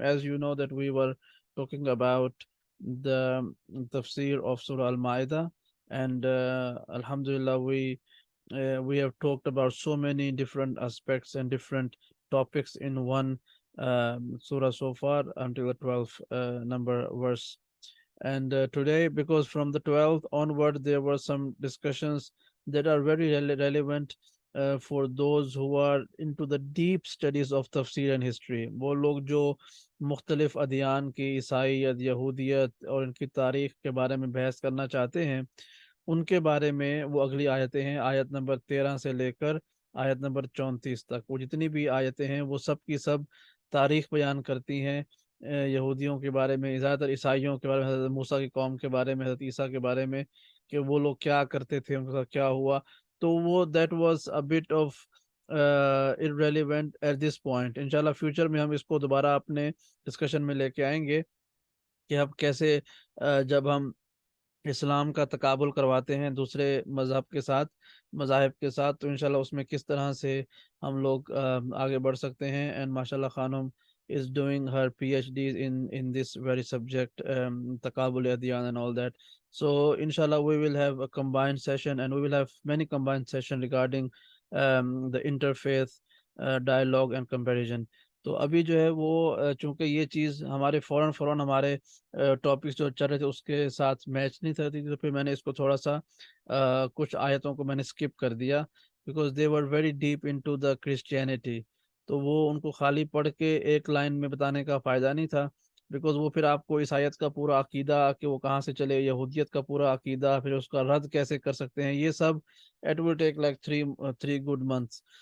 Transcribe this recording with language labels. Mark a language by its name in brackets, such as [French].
[English] As you know that we were talking about the tafsir of Surah Al-Ma'idah, and Alhamdulillah we have talked about so many different aspects and different topics in one surah so far until the 12th number verse. And today, because from the 12th onward, there were some discussions that are very relevant for those who are into the deep studies of tafsir and history. [Urdu] وہ لوگ جو مختلف ادیان کی عیسائیت یہودیت اور ان کی تاریخ کے بارے میں بحث کرنا چاہتے ہیں، ان کے بارے میں وہ اگلی آیتیں ہیں، آیت نمبر 13 سے لے کر آیت نمبر 34 تک. وہ جتنی بھی آیتیں ہیں وہ سب کی سب تاریخ بیان کرتی ہیں، یہودیوں کے بارے میں، زیادہ تر عیسائیوں کے بارے میں، حضرت موسیٰ کی قوم کے بارے میں، حضرت عیسیٰ کے بارے میں کہ وہ لوگ کیا کرتے تھے، ان کے ساتھ کیا ہوا. تو وہ [English] That was a bit of irrelevant at this point. [Urdu] انشاءاللہ فیوچر میں ہم اس کو دوبارہ اپنے ڈسکشن میں لے کے آئیں گے کہ اب کیسے جب ہم اسلام کا تقابل کرواتے ہیں دوسرے مذاہب کے ساتھ، تو انشاءاللہ اس میں کس طرح سے ہم لوگ آگے بڑھ سکتے ہیں. [English] and ماشاءاللہ خانم is doing her PhDs in this very subject, [Urdu] تقابل Udyan [English] and all that. So inshallah we will have a combined session, and we will have many combined session regarding the interfaith dialogue and comparison. [Urdu] تو ابھی جو ہے وہ چونکہ یہ چیز ہمارے فوراً ہمارے ٹاپکس جو چل رہے تھے اس کے ساتھ میچ نہیں کرتی تھی، تو پھر میں نے اس کو تھوڑا سا کچھ آیتوں کو میں نے اسکپ کر دیا، [English] Because they were very deep into the Christianity. [Urdu] تو وہ ان کو خالی پڑھ کے ایک لائن میں بتانے کا فائدہ نہیں تھا، بیکاز وہ پھر آپ کو عیسائیت کا پورا عقیدہ کہ وہ کہاں سے چلے، یہودیت کا پورا عقیدہ، پھر اس کا رد کیسے کر سکتے ہیں، یہ سب [English] It will take like 3 good months.